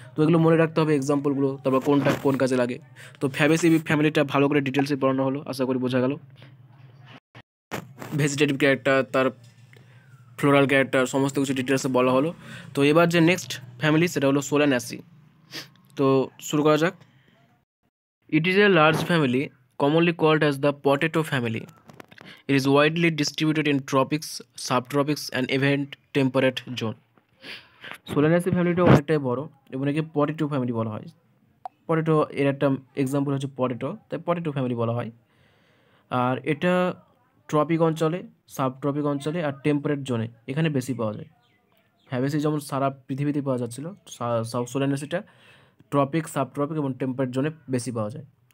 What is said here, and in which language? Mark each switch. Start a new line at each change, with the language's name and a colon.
Bangla: তো এগুলো মনে রাখতে হবে এক্সাম্পলগুলো, তারপর কোনটা কোন কাজে লাগে। তো ফ্যাবেসি ফ্যামিলিটা ভালো করে ডিটেলসে পড়ানো হলো, আশা করি বোঝা গেল। ভেজিটেটিভ ক্যারেক্টার, তার ফ্লোরাল ক্যারেক্টার, সমস্ত কিছু ডিটেলসে বলা হলো। তো এবার যে নেক্সট ফ্যামিলি সেটা হলো সোলানাসি। তো শুরু করা যাক।
English: It is a large family commonly called as the potato family. It is widely distributed in tropics, subtropics and even temperate zone.
Bangla: Solanaceae ফ্যামিলিটা অনেকটাই বড় এবং একে পটেটো ফ্যামিলি বলা হয়। পটেটো এর একটা এক্সাম্পল হচ্ছে পটেটো, তাই পটেটো ফ্যামিলি বলা হয়। আর এটা ট্রপিক অঞ্চলে, সাবট্রপিক অঞ্চলে আর টেম্পারেট জোনে এখানে বেশি পাওয়া যায়। ফ্যাবেসি যেমন সারা পৃথিবীতে পাওয়া যাচ্ছিল, সোলানাসিটা ট্রপিক, সাবট্রপিক এবং টেম্পারেট জোনে বেশি পাওয়া যায়।